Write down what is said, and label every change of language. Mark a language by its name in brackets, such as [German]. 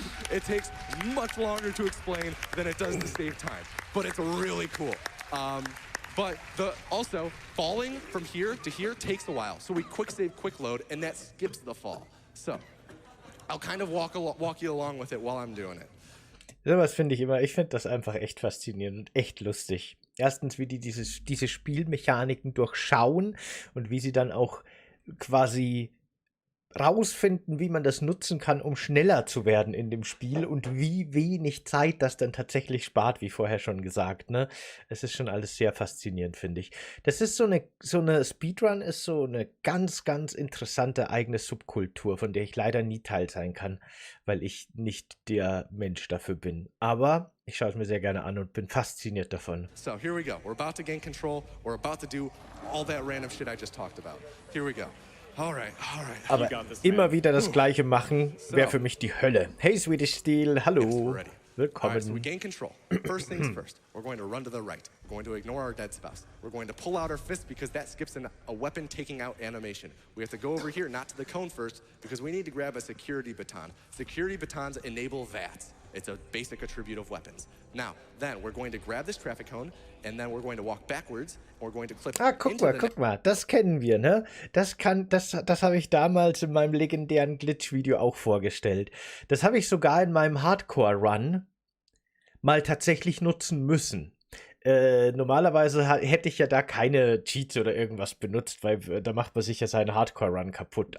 [English] It takes much longer to explain than it does to save time, but it's really cool. But also, falling from here to here takes a while. So we quick save, quick load, and that skips the fall. So I'll kind of walk you along with it while I'm doing it. [German] Sowas finde ich immer, ich finde das einfach echt faszinierend und echt lustig. Erstens, wie die diese Spielmechaniken durchschauen und wie sie dann auch quasi rausfinden, wie man das nutzen kann, um schneller zu werden in dem Spiel und wie wenig Zeit das dann tatsächlich spart, wie vorher schon gesagt, ne? Es ist schon alles sehr faszinierend, finde ich. Das ist so eine Speedrun ist so eine ganz, ganz interessante eigene Subkultur, von der ich leider nie Teil sein kann, weil ich nicht der Mensch dafür bin. Aber ich schaue es mir sehr gerne an und bin fasziniert davon. [English] So here we go. We're about to gain control. We're about to do all that random shit I just talked about. Here we go. All right, all right. [German] Aber immer wieder das Gleiche machen, wäre für mich die Hölle. Hey, Swedish Steel, hallo. [English] Yes, we're ready. [German] Willkommen. [English] All right, so we gain control. First things first, we're going to run to the right. We're going to ignore our dead spouse. We're going to pull out our fist because that skips a weapon taking out animation. We have to go over here, not to the cone first, because we need to grab a security baton. Security batons enable VATs. It's a basic attribute of weapons. Now, then we're going to grab this traffic cone, and then we're going to walk backwards, and we're going to clip [German] Guck mal, das kennen wir, ne? Das habe ich damals in meinem legendären Glitch-Video auch vorgestellt. Das habe ich sogar in meinem Hardcore-Run mal tatsächlich nutzen müssen. Normalerweise hätte ich ja da keine Cheats oder irgendwas benutzt, weil da macht man sich ja seinen Hardcore-Run kaputt.